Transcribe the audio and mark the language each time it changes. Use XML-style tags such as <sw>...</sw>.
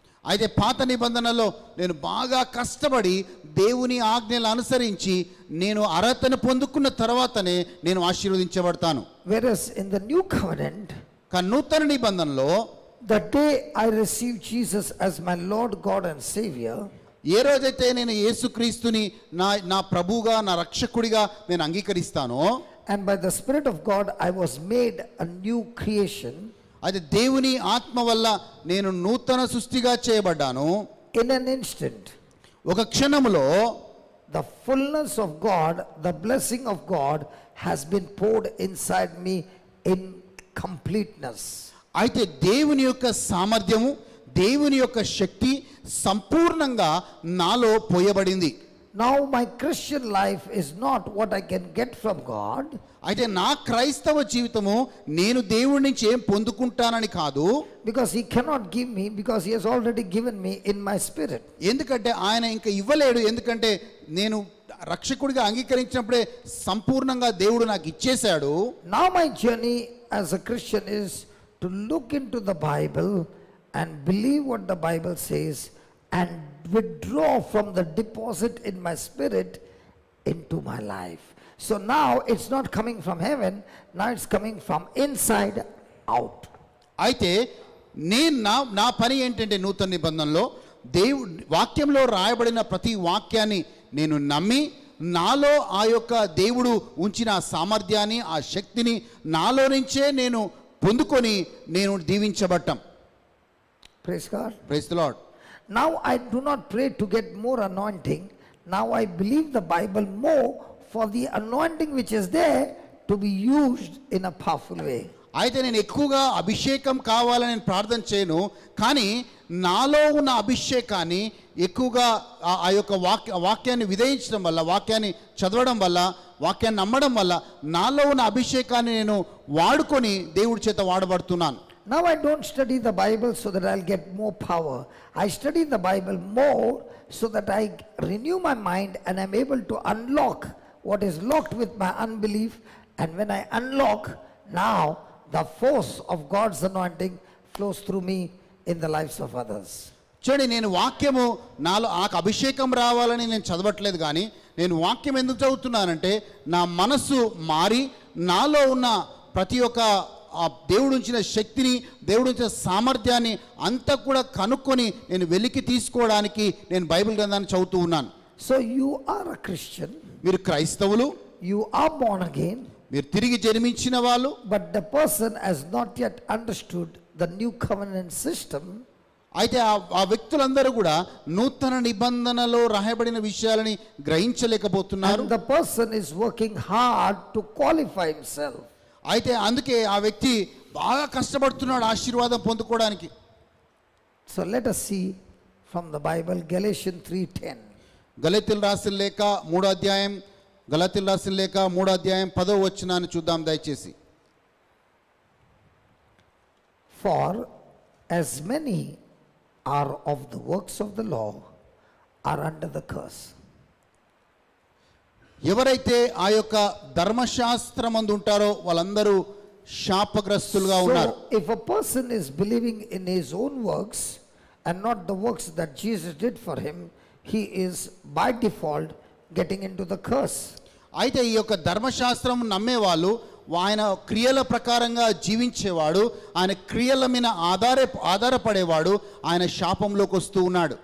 <te>అయితే పాత నిబంధనలో నేను బాగా కష్టపడి దేవుని ఆజ్ఞలు అనుసరించి నేను అర్హతను పొందుకున్న తర్వాతనే నేను ఆశీర్వదించబడతాను.</te> <en>Whereas in the new covenant,</en> <te>కానీ నూతన నిబంధనలో</te> <en>the day I receive Jesus as my Lord, God and Savior,</en> <te>ఏ రోజైతే నేను యేసుక్రీస్తుని నా ప్రభువుగా నా రక్షకుడిగా నేను అంగీకరిస్తానో,</te> <en>and by the Spirit of God I was made a new creation,</en> <te>అయితే దేవుని ఆత్మ వల్ల నేను నూతన సృష్టిగా చేయబడ్డాను.</te> <en>in an instant</en> <te>ఒక క్షణములో</te> <en>the fullness of God, the blessing of God has been poured inside me in completeness.</en> <te>అయితే దేవుని యొక్క సామర్థ్యము, దేవుని యొక్క శక్తి సంపూర్ణంగా నాలో పోయబడింది.</te> <en>Now my Christian life is not what I can get from God,</en> <te>అయితే నా క్రైస్తవ జీవితము నేను దేవుడి నుంచి ఏం పొందుకుంటానని కాదు,</te> <en>because he cannot give me, because he has already given me in my spirit.</en> <te>ఎందుకంటే ఆయన ఇంకా ఇవ్వలేడు. ఎందుకంటే నేను రక్షకుడిగా అంగీకరించినప్పుడే సంపూర్ణంగా దేవుడు నాకు ఇచ్చేశాడు.</te> <en>Now my journey as a Christian is to look into the Bible and believe what the Bible says and withdraw from the deposit in my spirit into my life. So now it's not coming from heaven, now it's coming from inside out.</en> <te>అయితే నేను నా పని ఏంటంటే నూతన నిబంధనలో వాక్యంలో రాయబడిన ప్రతి వాక్యాన్ని నేను నమ్మి నాలో ఆ యొక్క దేవుడు ఉంచిన సామర్థ్యాన్ని, ఆ శక్తిని నాలో నుంచే నేను పొందుకొని నేను దీవించబడ్డాం.</te> <en>Praise God. Praise the lord. Now I do not pray to get more anointing. Now I believe the Bible more for the anointing which is there to be used in a powerful way.</en> <te>అయితే నేను ఎక్కువగా అభిషేకం కావాలని నేను ప్రార్థన చేయను, కానీ నాలో ఉన్న అభిషేకాన్ని ఎక్కువగా ఆ యొక్క వాక్యాన్ని విధేయించడం వల్ల, వాక్యాన్ని చదవడం వల్ల, వాక్యాన్ని నమ్మడం వల్ల నాలో ఉన్న అభిషేకాన్ని నేను వాడుకొని దేవుడి చేత వాడబడుతున్నాను.</te> <en>Now I don't study the Bible so that I'll get more power. I study the Bible more so that I renew my mind and I'm able to unlock what is locked with my unbelief. And when I unlock, now the force of God's anointing flows through me in the lives of others.</en> <te>చూడండి, నేను వాక్యము నాలో నాకు అభిషేకం రావాలని నేను చదవట్లేదు, కానీ నేను వాక్యం ఎందుకు చదువుతున్నానంటే నా మనసు మారి నాలో ఉన్న ప్రతి ఒక్క ఆ దేవుడు ఉంచిన శక్తిని, దేవుడు ఉంచిన సామర్థ్యాన్ని అంతా కూడా కనుక్కొని నేను వెలికి తీసుకోవడానికి నేను బైబిల్ గ్రంథాన్ని చదువుతూ ఉన్నాను.</te> <en>So you are a Christian.</en> <te>మీరు క్రైస్తవులు,</te> <en>You are born again.</en> <te>మీరు తిరిగి జన్మించిన వాళ్ళు.</te> <en>But the person has not yet understood the new covenant system.</en> <te>అయితే ఆ వ్యక్తులందరూ కూడా నూతన నిబంధనలో రాయబడిన విషయాలని గ్రహించలేకపోతున్నారు.</te> <en>And the person is working hard to qualify himself.</en> <te>అయితే అందుకే ఆ వ్యక్తి బాగా కష్టపడుతున్నాడు ఆశీర్వాదం పొందుకోవడానికి.</te> <en>So let us see from the Bible Galatians 3:10.</en> <te>గలతీయులు రాసిన లేఖ 3వ అధ్యాయం, గలతీయులు రాసిన లేఖ 3వ అధ్యాయం 10వ వచనాన్ని చూద్దాం దయచేసి.</te> <en>For as many are of the works of the law are under the curse.</en> <te>ఎవరైతే ఆ యొక్క ధర్మశాస్త్రమందు ఉంటారో వాళ్ళందరూ శాపగ్రస్తులుగా ఉన్నారు.</te> <en>So if a person is believing in his own works and not the works that Jesus did for him, he is by default getting into the curse.</en> <te>అయితే ఈ యొక్క ధర్మశాస్త్రం నమ్మేవాళ్ళు ఆయన క్రియల ప్రకారంగా జీవించేవాడు, ఆయన క్రియల మీద ఆధారపడేవాడు ఆయన శాపంలోకి వస్తూ ఉన్నాడు.</te>